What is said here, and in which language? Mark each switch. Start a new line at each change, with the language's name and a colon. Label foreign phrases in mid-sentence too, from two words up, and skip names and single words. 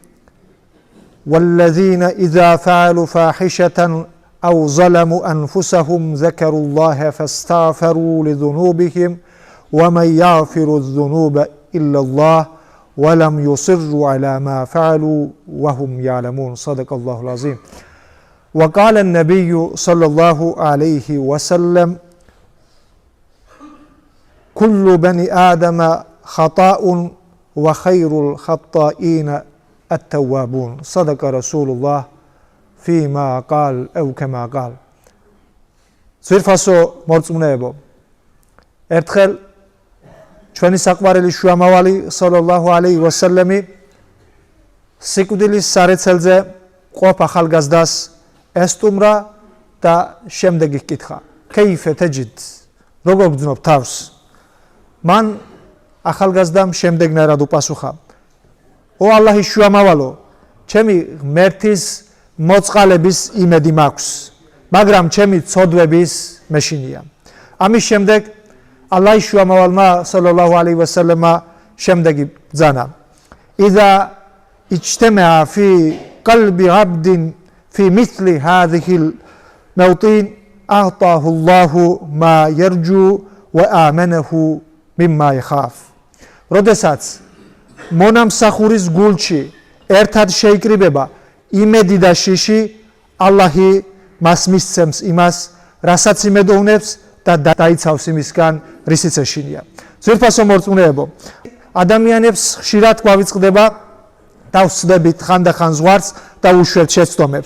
Arabic: والذين إذا فعلوا فاحشة أو ظلموا أنفسهم ذكروا الله فاستغفروا لذنوبهم ومن يغفر الذنوب إلا الله ولم يصروا على ما فعلوا وهم يعلمون صدق الله العظيم وقال النبي صلى الله عليه وسلم كل بني آدم خطاء وخير الخطائين التوابون صدق رسول الله فيما قال أو كما قال
Georgian: ძვირფასო მორწმუნეებო ერთხელ ჩვენი საყვარელი შუამავალი
Arabic: صلى الله عليه وسلم
Georgian: სიკვდილის სარეცელზე ყოფ ახალგაზრდას ესტუმრა და შემდეგ იკითხა
Arabic: كيف تجد
Georgian: როგორ გძნობ თავს მან ახალგაზრდამ შემდეგნაირად უპასუხა ო ალლაჰის შუამავალო ჩემი ღმერთის მოწყალების იმედი მაქვს მაგრამ ჩემი ცოდვების მეშინია ამის შემდეგ ალლაჰის შუამავალმა
Arabic: صلى الله عليه وسلم
Georgian: შემდეგი ბრძანა إذا
Arabic: اجتمع في قلب عبد في مثل هذه الموطن أعطاه الله ما يرجو وآمنه مما يخاف
Georgian: როდესაც მონამსახურის გულში ერთად შეიკრიბება იმედი და შიში ალლაჰი მას მისცემს იმას რასაც იმედოვნებს და დაიცავს იმისგან რისიც ეშინია ძვირფასო მორწმუნეებო ადამიანებს ხშირად გვავიწყდება დავსვდებით ხანდახან ზღვარს და უშვებთ შეცდომებს